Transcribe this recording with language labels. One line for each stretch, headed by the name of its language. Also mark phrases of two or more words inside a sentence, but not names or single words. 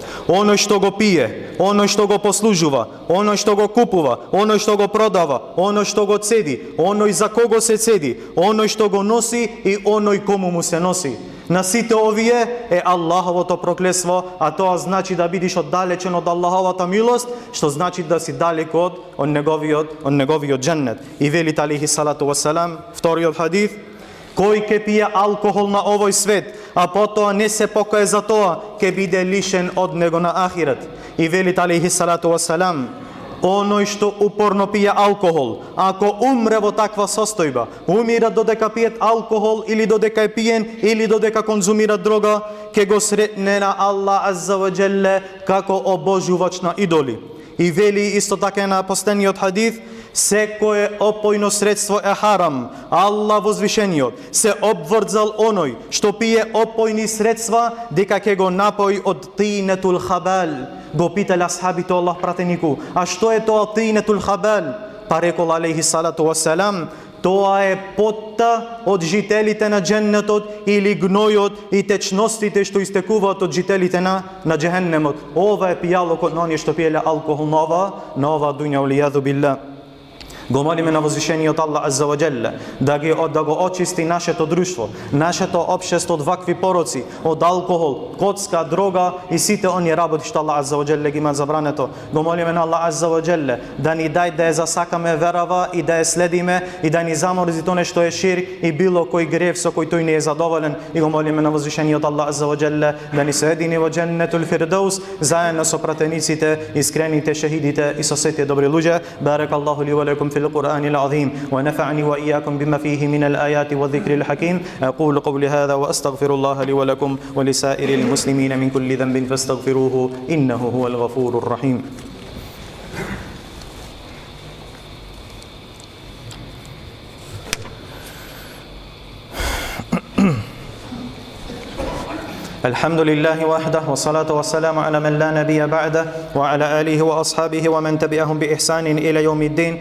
Macedonian: Оној што го пие, оној што го послужува, оној што го купува, оној што го продава, оној што го цеди, оној за кого се цеди, оној што го носи и оној кому му се носи. На сите овие е Аллаховото проклетство, а тоа значи да бидиш оддалечен од Аллаховата милост, што значи да си далек од неговиот дженнет. И велите
Arabic: عليه الصلاة والسلام,
Macedonian: вториот хадис, кој ќе пие алкохол на овој свет, а потоа не се покае за тоа, ќе биде лишен од него на ахирет. И велите
Arabic: عليه الصلاة والسلام,
Macedonian: оној што упорно пие алкохол, ако умре во таква состојба, умира додека пиет алкохол или додека е пиен или додека конзумира дрога, ќе го сретне на Аллах
Arabic: عز وجل
Macedonian: како обожувач на идоли. И вели исто така на последниот хадис, секое опојно средство е харам. Аллах возвишениот се обврзал оној што пие опојни средства дека ќе го напои од
Arabic: طينة الخبال.
Macedonian: Го питале асхабите Аллах пратенику, а што е тоа
Arabic: طينة الخبال?
Macedonian: Па рекол
Arabic: عليه الصلاة والسلام,
Macedonian: тоа е потта од жителите на дженнетот или гнојот и течностите што истекуваат од жителите на джехеннемот. Ова е пијалокот на оние што пиеле алкохол на ова дуња,
Arabic: والعياذ بالله.
Macedonian: Го молиме на возвишениот Аллах
Arabic: عز وجل
Macedonian: да го очисти нашето друштво, нашето општество од вакви пороци, од алкохол, коцка, дрога и сите оние работи што Аллах
Arabic: عز وجل
Macedonian: ги има забрането. Го молиме на Аллах
Arabic: عز وجل
Macedonian: да ни дај да ја засакаме верава и да ја следиме и да ни заморзи тоа што е ширк и било кој грев со кој тој не е задоволен. И го молиме на возвишениот Аллах
Arabic: عز وجل
Macedonian: да ни соедини во
Arabic: جنة الفردوس
Macedonian: заедно со пратениците, искрените шехидите и со сите добри луѓе.
Arabic: بارك الله لي ولكم في القرآن العظيم ونفعني وإياكم بما فيه من الآيات والذكر الحكيم. أقول قولي هذا وأستغفر الله لي ولكم ولسائر المسلمين من كل ذنب فاستغفروه إنه هو الغفور الرحيم. الحمد لله وحده والصلاة والسلام على من لا نبي بعده وعلى آله وأصحابه ومن تبعهم بإحسان إلى يوم الدين.